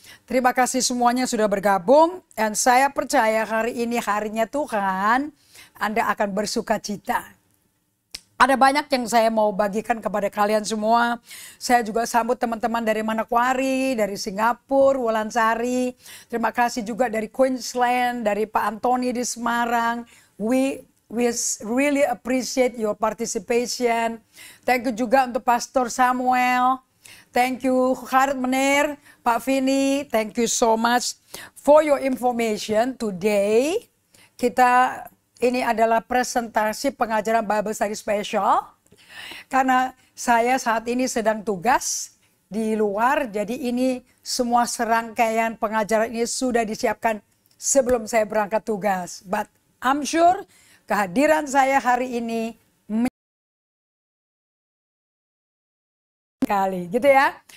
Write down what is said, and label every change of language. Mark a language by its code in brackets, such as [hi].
[id] Terima kasih semuanya sudah bergabung dan saya percaya hari ini harinya Tuhan, Anda akan bersuka cita. Ada banyak yang saya mau bagikan kepada kalian semua. Saya juga sambut teman-teman dari Manokwari, dari Singapura, Wolansari. Terima kasih juga dari Queensland, dari Pak Antoni di Semarang. [en] We really appreciate your participation. Thank you [id] juga untuk [en] Pastor Samuel. Thank you Khalid Menir, Pak Vini. Thank you so much for your information today. [id] Ini adalah presentasi pengajaran Bible Study Special. Karena saya saat ini sedang tugas di luar. Jadi ini semua serangkaian pengajaran ini sudah disiapkan sebelum saya berangkat tugas. [en] But I'm sure [id] kehadiran saya hari ini kali gitu ya.